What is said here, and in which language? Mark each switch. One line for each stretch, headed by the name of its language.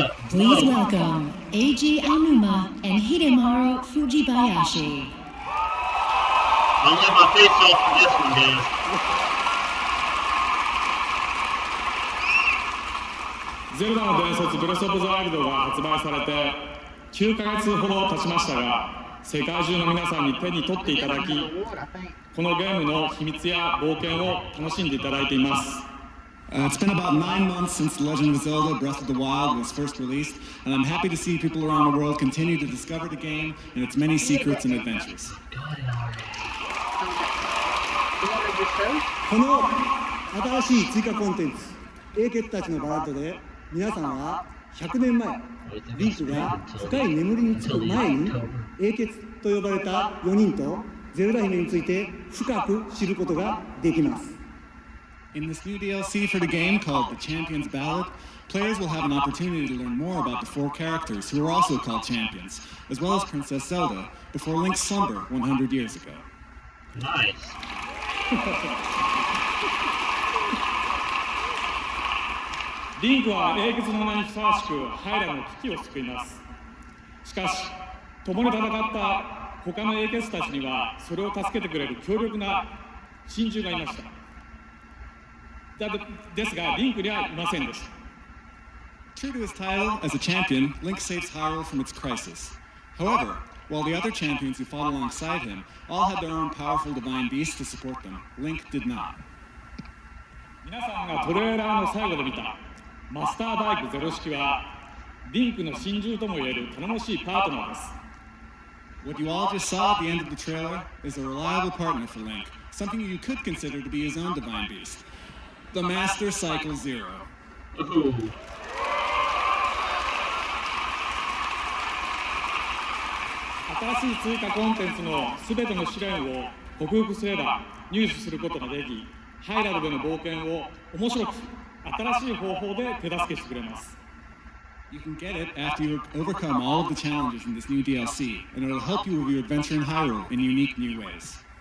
English: Please welcome Eiji Aonuma and Hidemaru Fujibayashi. I'll let my face off for this one, guys.
Japanese: Zelda の伝説ブレスオブザワイルドが発売されて9ヶ月ほど経ちましたが、世界中の皆さんに手に取っていただき、このゲームの秘密や冒険を楽しんでいただいています。
English: It's been about 9 months since The Legend of Zelda Breath of the Wild was first released, and I'm happy to see people around the world continue to discover the game and its many secrets and adventures.
Japanese: この新しい追加コンテンツ、英傑たちのバラッドで皆さんは100年前、リンクが深い眠りにつく前に英傑と呼ばれた4人とゼルダ姫について深く知ることができます。
English: In this new DLC for the game called The Champion's Ballad, players will have an opportunity to learn more about the 4 characters who are also called champions, as well as Princess Zelda, before Link's slumber 100 years ago. Nice.
Japanese: リンクは英傑の名にふさわしくハイラの危機を救います。しかし、共に戦った他の英傑たちにはそれを助けてくれる強力な親友がいました。ですが、リンクにはいませんでした。
English: True to his title as a champion, Link saves Hyrule from its crisis. However, while the other champions who fought alongside him all had their own powerful divine beasts to support them, Link did not.
Japanese: 皆さんがトレーラーの最後で見たマスターバイクゼロ式はリンクの親友ともいえる頼もしいパートナーです。
English: What you all just saw at the end of the trailer is a reliable partner for Link, something you could consider to be his own divine beast. The Master Cycle Zero. Ooh.
Japanese: 新しい追加コンテンツのすべての試練を克服すれば入手することができ、ハイラルでの冒険を面白く新しい方法で手助けしてくれます。
English: You can get it after you overcome all of the challenges in this new DLC, and it'll help you with your adventure in Hyrule in unique new ways.